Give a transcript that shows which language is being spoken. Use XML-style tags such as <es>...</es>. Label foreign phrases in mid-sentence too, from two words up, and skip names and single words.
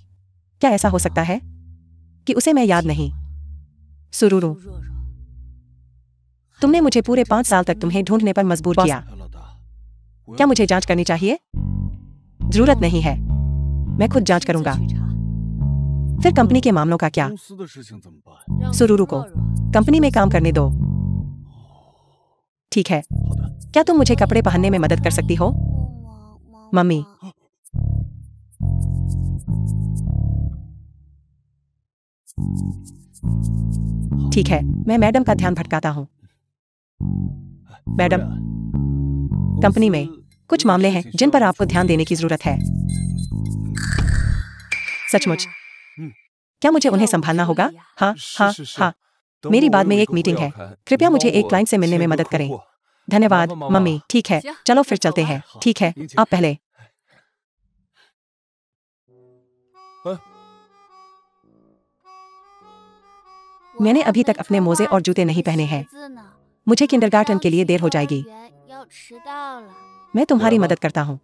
<hi>क्या ऐसा हो सकता है कि उसे मैं याद नहीं? सुरुरु, तुमने मुझे पूरे 5 साल तक तुम्हें ढूंढने पर मजबूर किया। क्या मुझे जांच करनी चाहिए? जरूरत नहीं है, मैं खुद जांच करूंगा। फिर कंपनी के मामलों का क्या?</hi> <zh>公司的事情怎么办？</zh> <hi>सुरुरु को कंपनी में काम करने दो। ठीक है,</hi> <zh>好的，</zh> <hi>क्या तुम मुझे कपड़े पहनने में मदद कर सकती हो? मम्मी। ठीक है, मैं मैडम का ध्यान भटकाता हूँ। मैडम,</hi> <zh>公</zh> <hi>कंपनी में</hi> <zh>司</zh> <hi>कुछ मामले हैं जिन पर आपको ध्यान देने की जरूरत है। सचमुच, क्या मुझे उन्हें संभालना होगा? हाँ, हाँ,</hi> <zh>是是是</zh> <hi>हाँ।</hi> <zh>等</zh> <hi>मेरी</hi> <zh>会儿</zh> <hi>बाद</hi> <zh>我</zh> <hi>में</hi> <zh>有</zh> <hi>एक</hi> <zh>个</zh> <hi>मीटिंग</hi> <zh>会</zh> <hi>है।</hi> <zh>要开，</zh> <hi>कृपया</hi> <zh>你</zh> <hi>मुझे</hi> <zh>帮</zh> <hi>एक</hi> <zh>我</zh> <hi>क्लाइंट से मिलने में</hi> <zh>签个</zh> <hi>मदद</hi> <zh>客</zh> <hi>करें।</hi> <zh>户。</zh> <hi>धन्यवाद,</hi> <zh>麻烦妈妈</zh> <hi>मम्मी। ठीक है, चलो फिर चलते हैं। ठीक है, आप पहले।</hi> <zh>哎，</zh> <hi>मैंने अभी तक अपने मोजे और जूते नहीं पहने हैं। मुझे किंडरगार्टन के लिए देर हो जाएगी। मैं तुम्हारी मदद करता हूँ।</hi>